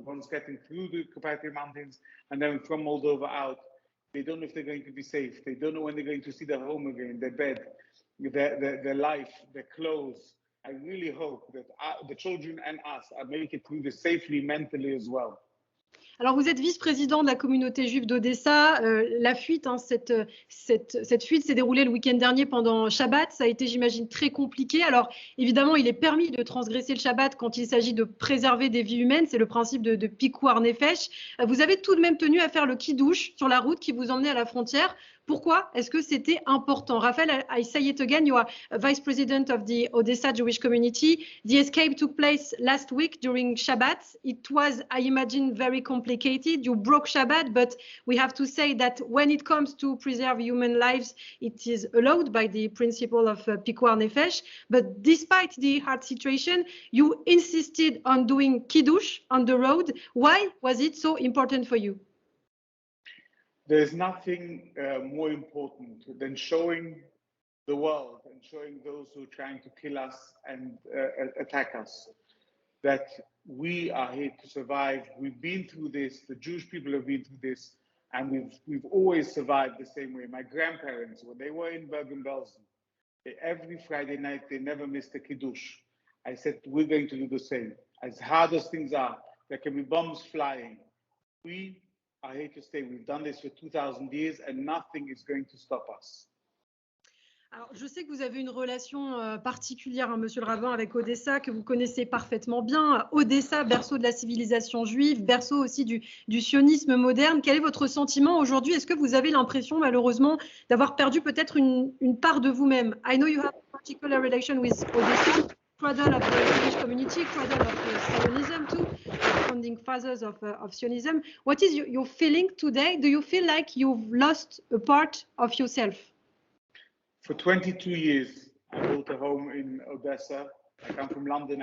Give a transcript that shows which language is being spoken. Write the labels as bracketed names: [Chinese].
[English] Once getting through the Carpathian Mountains, and then from Moldova out. They don't know if they're going to be safe. They don't know when they're going to see their home again, their bed. their life, their clothes. I really hope that the children and us make it through this safely mentally as well. [French] Alors, vous êtes vice-président de la communauté juive d'Odessa. La fuite, cette fuite s'est déroulée le week-end dernier pendant Shabbat. Ça a été, j'imagine, très compliqué. Alors, évidemment, il est permis de transgresser le Shabbat quand il s'agit de préserver des vies humaines. C'est le principe de Pikuar Nefesh. Vous avez tout de même tenu à faire le kiddush sur la route qui vous emmenait à la frontière. Pourquoi est-ce que c'était important? [English] Raphael, I say it again, you are vice president of the Odessa Jewish community. The escape took place last week during Shabbat. It was, I imagine, very complicated. You broke Shabbat, but we have to say that when it comes to preserve human lives, it is allowed by the principle of Pikuar Nefesh. But despite the hard situation, you insisted on doing Kiddush on the road. Why was it so important for you? There's nothing more important than showing the world and showing those who are trying to kill us and attack us that we are here to survive. We've been through this. The Jewish people have been through this, and we've always survived the same way. My grandparents, when they were in Bergen-Belsen, every Friday night they never missed a kiddush. I said we're going to do the same. As hard as things are, there can be bombs flying. We are here to stay. We've done this for 2,000 years and nothing is going to stop us. [French] Alors, je sais que vous avez une relation particulière, hein, Monsieur le Rabbin, avec Odessa, que vous connaissez parfaitement bien. Odessa, berceau de la civilisation juive, berceau aussi du sionisme moderne. Quel est votre sentiment aujourd'hui? Est-ce que vous avez l'impression, malheureusement, d'avoir perdu peut-être une part de vous-même? [English] I know you have a particular relation with Odessa, cradle of the Jewish community, cradle of Zionism too, founding fathers of Zionism. What is your feeling today? Do you feel like you've lost a part of yourself? For 22 years, I built a home in Odessa. I come from London.